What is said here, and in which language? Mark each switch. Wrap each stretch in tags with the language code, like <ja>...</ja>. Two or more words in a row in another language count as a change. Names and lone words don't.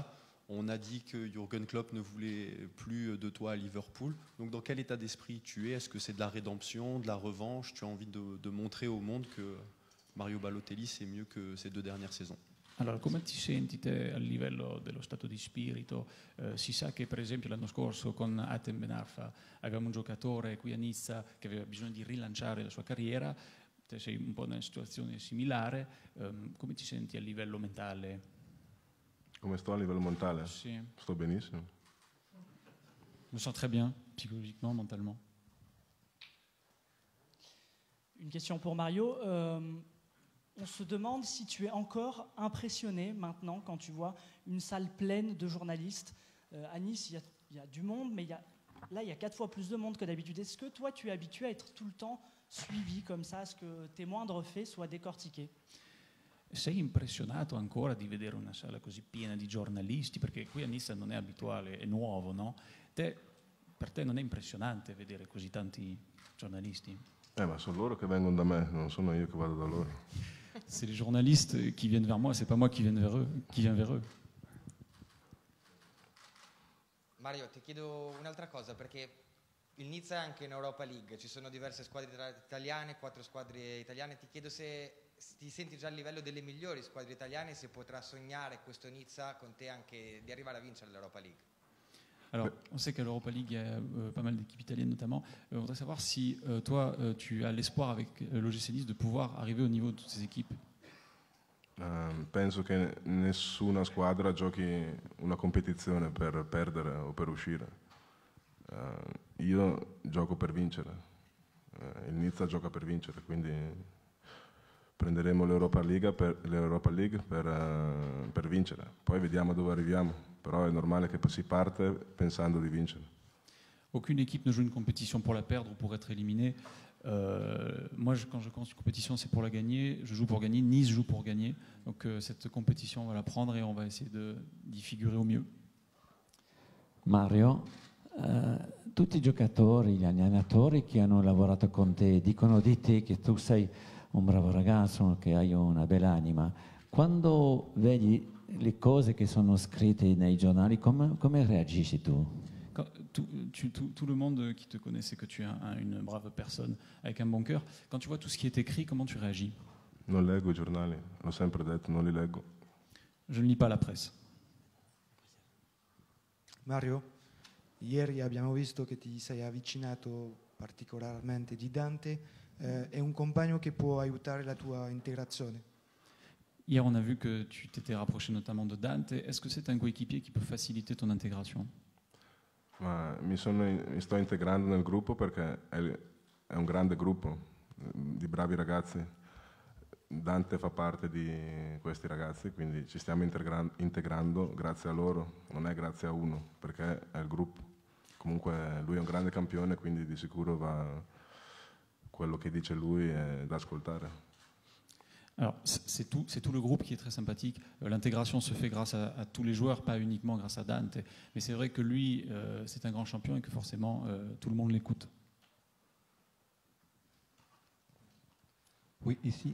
<fr>On a dit que Jürgen Klopp ne voulait plus de toi à Liverpool. Donc dans quel état d'esprit tu es? Est-ce que c'est de la rédemption, de la revanche? Tu as envie de montrer au monde que Mario Balotelli c'est mieux que ces 2 dernières saisons?</fr> <it>Allora, come ti senti te a livello dello stato di spirito? Si sa che per esempio l'anno scorso con Hatem Ben Arfa avevamo un giocatore qui a Nizza che aveva bisogno di rilanciare la sua carriera, te sei un po' in una situazione similare, come ti senti a livello mentale? Come sto a livello mentale? Sì. Sto benissimo.</it> <fr>Je me sens très bien, psychologiquement, mentalement. Une question pour Mario. On se demande si tu es encore impressionné maintenant quand tu vois une salle pleine de journalistes. À Nice, il y a du monde, mais là, il y a 4 fois plus de monde que d'habitude. Est-ce que toi, tu es habitué à être tout le temps suivi comme ça, à ce que tes moindres faits soient décortiqués?</fr> <it>Sei impressionato ancora di vedere una sala così piena di giornalisti? Perché qui a Nizza non è abituale, è nuovo, no? Per te non è impressionante vedere così tanti giornalisti? Ma sono loro che vengono da me, non sono io che vado da loro.</it> <fr>C'est les journalistes qui viennent vers moi, c'est pas moi qui viens vers eux.</fr> <it>Mario, ti chiedo un'altra cosa, perché il Nizza è anche in Europa League, ci sono diverse squadre italiane, 4 squadre italiane. Ti chiedo se ti senti già a livello delle migliori squadre italiane, se potrà sognare questo Nizza con te anche di arrivare a vincere l'Europa League.</it> <fr>Alors, on sait qu'à l'Europa League, il y a pas mal d'équipes italiennes notamment. On voudrait savoir si toi, tu as l'espoir avec l'OGC Nice de pouvoir arriver au niveau de toutes ces équipes.</fr> <it>Penso che nessuna squadra giochi una competizione per perdere o per uscire. Io gioco per vincere. Il Nizza gioca per vincere, quindi prenderemo l'Europa League per vincere. Poi vediamo dove arriviamo. Però è normale che si parte pensando di vincere.</it> <fr>Aucune équipe ne joue une compétition pour la perdre ou pour être éliminée. Moi, quand je commence une compétition, c'est pour la gagner. Je joue pour gagner. Nice joue pour gagner. Donc cette compétition, on va la prendre et on va essayer d'y figurer au mieux.</fr> <it>Mario, tutti i giocatori, gli allenatori che hanno lavorato con te dicono di te che tu sei un bravo ragazzo, che hai una bella anima. Quando vedi le cose che sono scritte nei giornali, come reagisci tu?</it> <fr>Tout le monde qui te connaît sait que tu es une brave personne avec un bon cœur. Quand tu vois tout ce qui est écrit, comment tu réagis?</fr> <it>Non leggo i giornali, l'ho sempre detto, non li leggo.</it> <fr>Je ne lis pas la presse.</fr> <it>Mario, ieri abbiamo visto che ti sei avvicinato particolarmente di Dante, è un compagno che può aiutare la tua integrazione?</it> <fr>Hier, on a vu que tu t'étais rapproché notamment de Dante. Est-ce que c'est un coéquipier qui peut faciliter ton intégration?</fr> <it>Ma mi sto integrando nel gruppo perché è un grande gruppo di bravi ragazzi. Dante fa parte di questi ragazzi, quindi ci stiamo integrando grazie a loro, non è grazie a uno, perché è il gruppo. Comunque lui è un grande campione, quindi di sicuro quello che dice lui è da ascoltare.</it> <fr>Alors, c'est tout le groupe qui est très sympathique. L'intégration se fait grâce à tous les joueurs, pas uniquement grâce à Dante. Mais c'est vrai que lui, c'est un grand champion et que forcément, tout le monde l'écoute. Oui, ici.</fr>